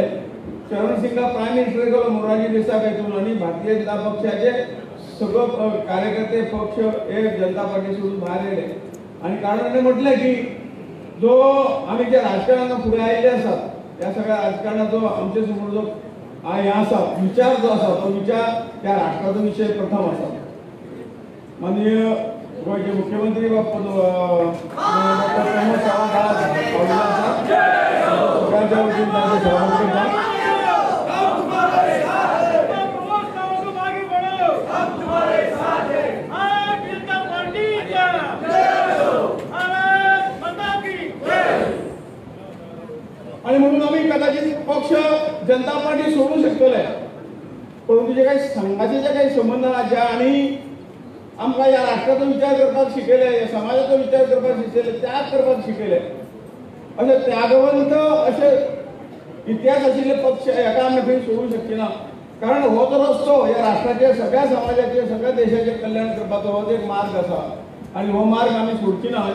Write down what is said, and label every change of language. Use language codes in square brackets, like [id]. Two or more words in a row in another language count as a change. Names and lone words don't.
[kok] चरण सिंगा [en] prime minister [kok] केलो मोरारजी देसाय हातून आणि भारतीय जनता पक्षाचे सगळो कार्यकर्ते पक्ष हे जनता पार्टी सोडून भायर येयले आणि कारणाने म्हटलें की जो आमी जे राजकारणान फुडें आयिल्ले आसात त्या सगळ्या राजकारणाचो आमचे समोर जो हे आसा विचार जो आसा तो विचार त्या राष्ट्राचो विशय प्रथम आसा. माननीय गोंयचे मुख्यमंत्री डॉक्टर प्रमोद सावंत आज बोर्डाच्या वतीन ताचे स्वागत करता. आणि म्हणून आम्ही कदाचित पक्ष जनता पार्टी सोडू शकतले, परंतु जे काही संघाचे जे काही संबंध ज्या आणि आमकां या राष्ट्राचो विचार करपाक शिकयले, या समाजाचो विचार करपाक शिकयले, त्याग करपाक शिकयले, अशे त्यागवंत अशे इतिहास आशिल्ले पक्ष एका आमी खंय सोडूंक शकचे ना. कारण हो जो रस्तो या राष्ट्राचे सगळ्या समाजाचे सगळ्या देशाचे कल्याण करपाचो हो एक मार्ग आसा आणि हो मार्ग आमी सोडची ना.